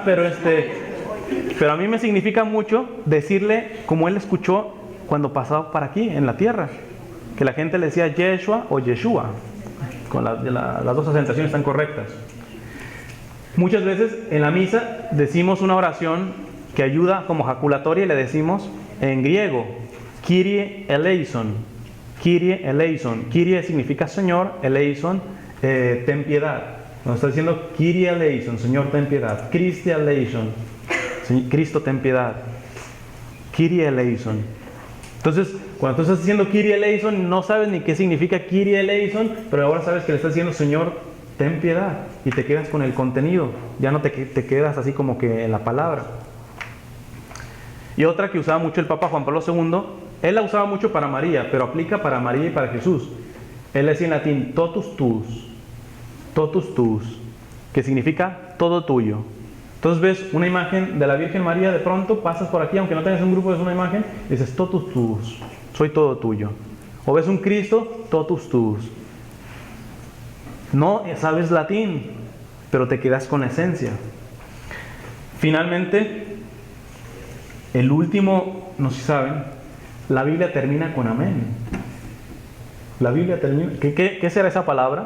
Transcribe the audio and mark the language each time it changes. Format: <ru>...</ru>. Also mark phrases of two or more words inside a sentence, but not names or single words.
<es>Pero a mí me significa mucho decirle como él escuchó cuando pasaba para aquí, en la tierra. Que la gente le decía Yeshua o Yeshua. Con las dos acentuaciones están correctas. Muchas veces en la misa decimos una oración que ayuda como jaculatoria y le decimos en griego:</es> <el>Kyrie eleison. Kyrie eleison.</el> <es>Kyrie significa Señor, eleison, ten piedad. Nos está diciendo</es> <el>Kyrie eleison,</el> <es>Señor, ten piedad.</es> <el>Christe eleison,</el> <es>Cristo, ten piedad.</es> <el>Kyrie eleison.</el> <es>Entonces, cuando tú estás diciendo</es> <el>Kyrie eleison,</el> <es>no sabes ni qué significa</es> <el>Kyrie eleison,</el> <es>pero ahora sabes que le estás diciendo Señor, ten piedad, y te quedas con el contenido. Ya no te quedas así como que en la palabra. Y otra que usaba mucho el Papa Juan Pablo II, él la usaba mucho para María, pero aplica para María y para Jesús. Él decía en latín</es> <la>totus tuus,</la> <es>que significa todo tuyo. Entonces ves una imagen de la Virgen María, de pronto pasas por aquí, aunque no tengas un grupo, ves una imagen, y dices</es> <la>totus tuus,</la> <es>soy todo tuyo. O ves un Cristo,</es> <la>totus tuus.</la> <es>No sabes latín, pero te quedas con la esencia. Finalmente, el último, no sé si saben, la Biblia termina con amén. La Biblia termina, ¿qué será esa palabra?</es>